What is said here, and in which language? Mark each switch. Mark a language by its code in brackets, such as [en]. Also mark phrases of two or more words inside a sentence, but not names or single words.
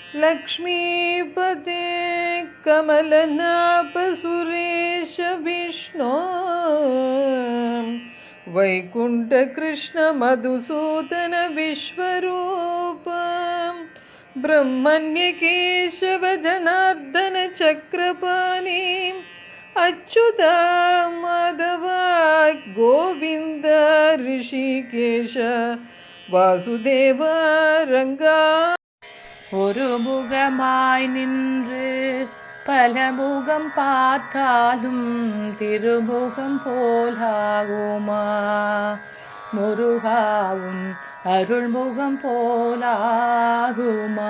[sa] लक्ष्मीपते कमलनाभ सुरेश विष्णो वैकुंठ कृष्ण मधुसूदन विश्वरूप ब्रह्मण्य केशव जनार्दन चक्रपाणि अच्युता माधव गोविंद ऋषिकेश वासुदेव रंगा [ta] ஒரு முகமாய் நின்று பலமுகம் பார்த்தாலும் திருமுகம் போலாகுமா? முருகாவும் அருள்முகம் போலாகுமா?